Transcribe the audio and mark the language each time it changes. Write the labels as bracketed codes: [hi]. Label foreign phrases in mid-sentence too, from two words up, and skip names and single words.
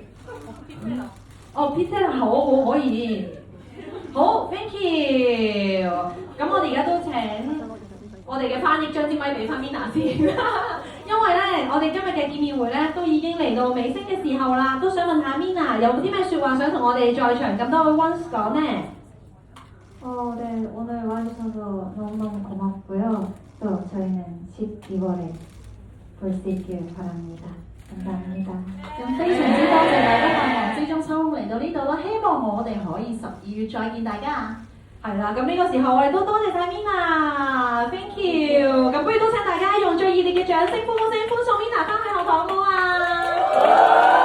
[yue] 哦 ，Pizza 好可以。好 ， [en] thank you。 [yue] 咁我哋而家都請我哋嘅翻譯將支咪俾翻 Mina 先，因為咧我哋今日嘅見面會咧都已經嚟到尾聲嘅時候啦，都想問下 Mina 有冇啲咩説話想同我哋在場咁多位 ones 講呢？ [ko] 네, 오늘 와주셔서 너무너무 고맙고요. 또 저희는 12월에 볼 수 있길 바랍니다. 감사합니다. [yue] 咁非常之多謝大家百忙之中抽空嚟到呢度啦，希望我哋可以12月再見大家。係啦，咁呢個時候我哋都多謝晒 Mina， [en] thank you。 [yue] 咁不如都請大家用最熱烈嘅掌聲、歡呼聲歡送 Mina 翻去後堂好啊！